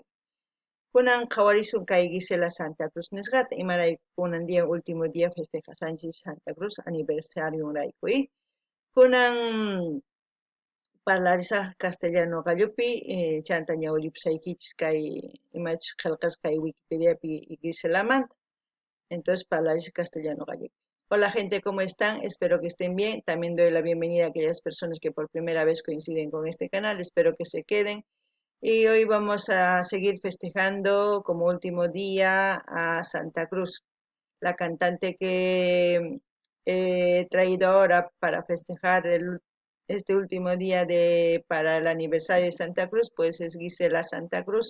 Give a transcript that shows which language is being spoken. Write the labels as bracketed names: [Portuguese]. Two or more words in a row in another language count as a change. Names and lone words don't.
[Quechua] Kunan qhawarisun kay Gisela Santa Cruz nisqata imarayku kunan [Spanish] día último día [Quechua] festejasanchis Santa Cruz aniversariorayku. Kunan parlarisaq castellano gallupi chanta ñawllipusaykichis kay imachus qillqasqa kay Wikipediapi Giselamanta. Entonces parlarisaq castellano gallupi. [Spanish] Hola gente, ¿cómo están? Espero que estén bien. También doy la bienvenida a aquellas personas que por primera vez coinciden con este canal. Espero que se queden. Y hoy vamos a seguir festejando como último día a Santa Cruz, la cantante que he traído ahora para festejar este último día para el aniversario de Santa Cruz, pues es Gisela Santa Cruz.